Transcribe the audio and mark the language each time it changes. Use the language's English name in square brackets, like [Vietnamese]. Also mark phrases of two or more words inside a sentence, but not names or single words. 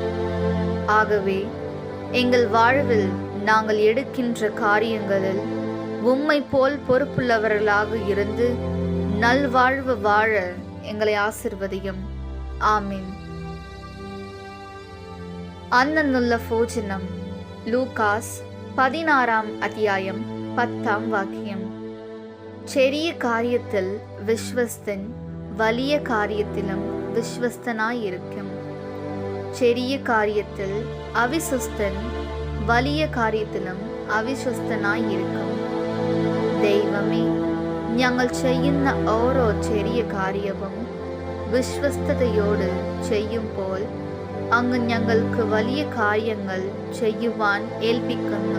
[Tamil] ஆகவே எங்கள் வாழ்வில் நாங்கள் எடுக்கின்ற காரியங்களில் உம்மை போல் பொறுப்புள்ளவர்களாக இருந்து நல்வாழ்வு வாழ எங்களை ஆசிர்வதியும். [Malayalam] ആമേൻ. അന്നന്നുള്ള ഭോജനം. [Tamil] லூகாஸ் 16 அத்தியாயம் 10 வாக்கியம். [Malayalam] ചെറിയ കാര്യത്തിൽ വിശ്വസ്തൻ വലിയ കാര്യത്തിലും വിശ്വസ്തനായിരിക്കും. ചെറിയ കാര്യത്തിൽ അവിശ്വസ്തൻ വലിയ കാര്യത്തിലും അവിശ്വസ്തനായിരിക്കും. ദൈവമേ, ഞങ്ങൾ ചെയ്യുന്ന ഓരോ ചെറിയ കാര്യവും വിശ്വസ്തയോട് ചെയ്യുമ്പോൾ അങ്ങ് ഞങ്ങൾക്ക് വലിയ കാര്യങ്ങൾ ചെയ്യുവാൻ ഏൽപ്പിക്കുന്നു.